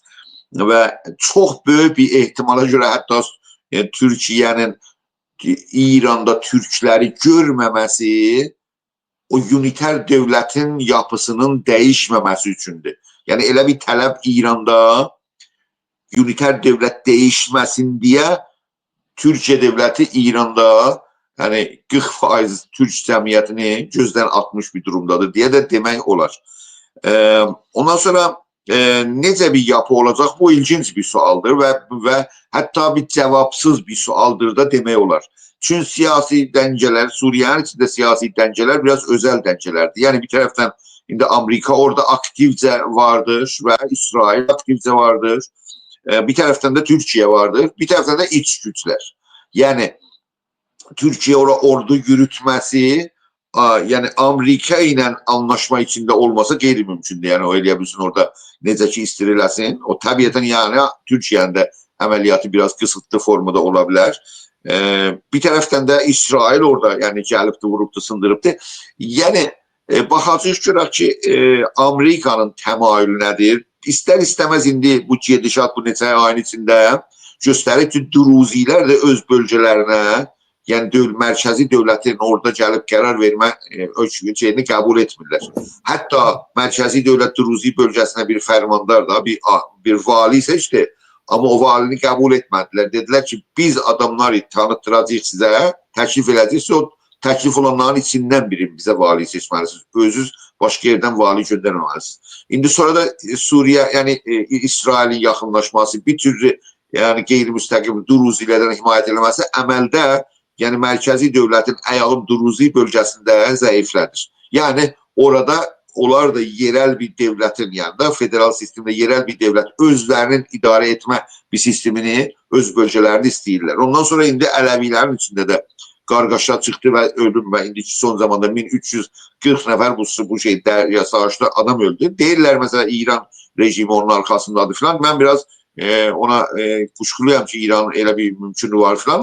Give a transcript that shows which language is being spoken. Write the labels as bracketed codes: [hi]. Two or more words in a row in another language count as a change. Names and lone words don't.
[tr] Ve çok büyük bir ihtimala göre hatta Türkiye'nin İran'da Türkleri görməməsi o üniter devletin yapısının değişməməsi üçündür. Yani [az] elə bir tələb [tr] İran'da üniter devlet değişməsin diye Türkiye devleti İran'da yani 40% Türk cəmiyyətini gözdən atmış bir durumdadır diye de [az] demək olar. Ondan sonra necə bir yapı olacaq, bu ilginç bir sualdır və hətta bir cevapsız bir sualdır da demək olar. [tr] Çünkü siyasi dəngeler, Suriye'nin içinde siyasi dəngeler biraz özel dəngelerdir. Yani bir taraftan indi Amerika orada aktivce vardır ve İsrail aktivce vardır. Bir taraftan da Türkiye vardır. Bir taraftan da iç güçler. Yani Türkiye ordu yürütmesi, yani Amerika ile anlaşma içinde olmasa qeyri-mümkündür. [az] Yani o eləyə orada necə ki istiriləsin. O təbiyyətən yani Türkiye'nin de əməliyyatı [tr] biraz kısıtlı formada olabilir. Bir taraftan da [az] İsrail orada yani gəlibdi, vurubdu, sındırıbdı. Yani baxacağıq görək ki Amerikanın təmayülü nədir? [tr] İster istemez [az] indi bu gedişat bu neçə ayın içində göstərir ki, Druzilər də öz bölgələrinə, yəni mərkəzi dövlətin orada gəlib qərar vermə şeyini qəbul etmirlər. Hətta mərkəzi dövlət Druzi bölgəsinə bir fərmandar da, bir vali seçdi, amma o valini qəbul etmədilər. Dedilər ki, biz adamları tanıtdıracaq sizə, təklif edəcəksiniz, o təklif olanların içindən birini bizə vali seçməlisiniz. Özünüz başqa yerdən vali göndərməməlisiniz. İndi sonra da Suriye, yani İsrail'in yaxınlaşması, bir türlü yani qeyri-müstəqil Druzilərdən himayət edilməsi əməldə yani mərkəzi dövlətin əyalım Druzi bölgəsində zəiflədir. [tr] Yani orada onlar da yerel bir devletin yanında, federal sistemde yerel bir devlet [az] özlərinin idarə etmə bir sistemini öz bölgələrini istəyirlər. Ondan sonra indi Ələvilərin içində də qargaşa çıxdı və ölüm və indiki son zamanda 1340 nəfər bu şeydə savaşda adam öldü. Deyirlər mesela İran rejimi onun arkasındadır filan. Mən biraz ona kuşkuluyam ki İranın elə bir mümkünü var filan.